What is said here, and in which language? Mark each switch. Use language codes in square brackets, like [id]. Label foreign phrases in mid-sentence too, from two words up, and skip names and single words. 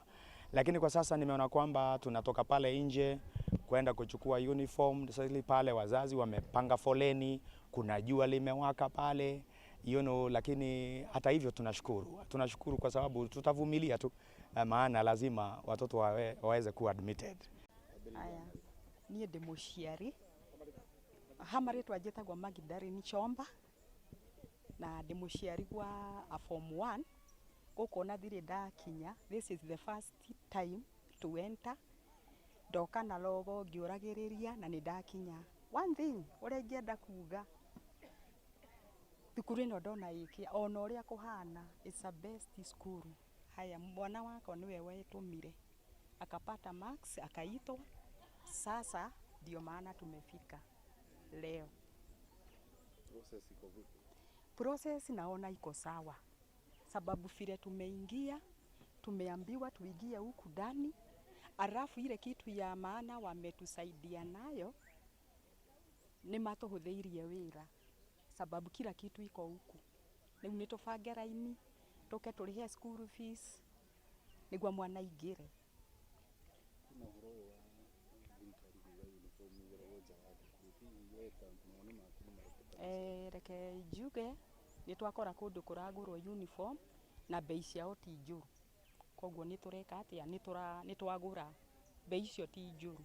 [sw] Lakini kwa sasa nimeona kwamba tunatoka pale nje kwenda kuchukua uniform. Sasa pale wazazi wamepanga foleni, kuna jua limewaka pale, lakini hata hivyo tunashukuru kwa sababu tutavumilia tu, maana lazima watoto waweze kuwa admitted. [ki] Aya, niĩ ndĩ mũciari hamarĩtwa njĩtagwo Magidari ni Chomba, na ndĩ mũciari wa form 1 gũkũ na thirĩ ndakinya. [en] This is the first time to enter. [ki] Ndoka na logo ngĩũragĩrĩria na nĩ ndakinya. [en] One thing [ki] ũrĩa ingĩenda kuga, thukuru ĩno ndona ĩkĩ ona ũrĩa kũhana, [en] it's a best school. [sw] Haya, mwana wako [ki] niwe wetũmire [sw] akapata marks akaitwa, sasa ndio maana tumefika leo. Process naona iko sawa, sababu vile tumeingia tumeambiwa tuingie huku ndani, alafu ile kitu ya maana wametusaidia nayo ni matuhudhirie wira, sababu kila kitu iko huku. [ki] Rĩu nĩ tũbange raini tũke tũrĩhe [en] school fees [ki] nĩguo mwana ingĩre. Reke njuge nĩ twakora kũndũ kũragũrwo uniform na bei ciao ti njũru, koguo nĩ tũreka atĩa, nĩ twagũra bei icio ti njũru.